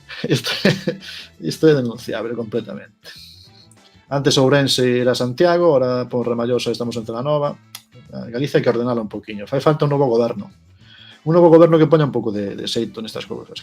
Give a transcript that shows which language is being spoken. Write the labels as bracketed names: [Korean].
[Galician] Isto é denunciable completamente. [Spanish] Antes Ourense era Santiago, ahora por Ramallosa estamos en Celanova. [Galician] Galicia hai que ordenala un poquinho. Fai falta un novo goberno. Un novo goberno que poña un pouco de xeito nestas cousas.